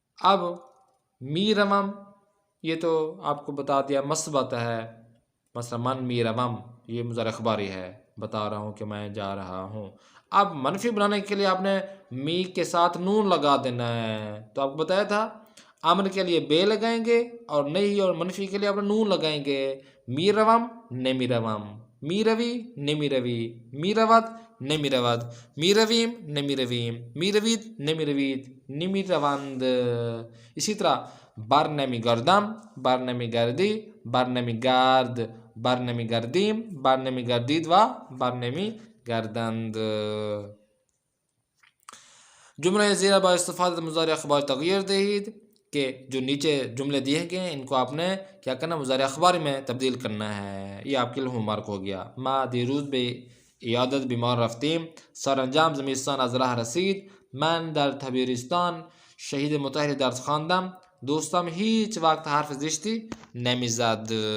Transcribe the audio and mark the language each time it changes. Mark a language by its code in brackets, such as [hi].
[ur] اب می روم یہ تو آپ کو بتا دیا مثبت ہے، مثلا من می روم یہ مضارع اخباری ہے، بتا رہا ہوں کہ میں جا رہا ہوں. اب منفی بنانے کے لیے آپ نے می کے ساتھ نون لگا دینا ہے. تو آپ کو بتایا تھا امر کے لیے بے لگائیں گے اور نہیں، اور منفی کے لیے آپ نے نون لگائیں گے. [fa] می روم نمی روم، می روی نمی روی، می روت نمی روت، می رویم نمی رویم، می روید نمی روید، نمی روند. اسی طرح بر نمی گردم، بر نمی گردی، بر نمی گرد، بر نمی گردیم، بر نمی گردید و بر نمی گردند. جملہ زیرہ با استفادہ مضارع اخباری تغییر دہید [ur] کہ جو نیچے جملے دیے گئے ہیں ان کو آپ نے کیا کرنا، مضارع اخباری میں تبدیل کرنا ہے. یہ آپ کے لیے ہوم ورک ہو گیا. [fa] ما دیروز به عیادت بیمار رفتیم، سرانجام زمستان از راه رسید، من در تبریستان شهید متحری درس خواندم، دوستم هیچ وقت حرف زشتی نمیزد.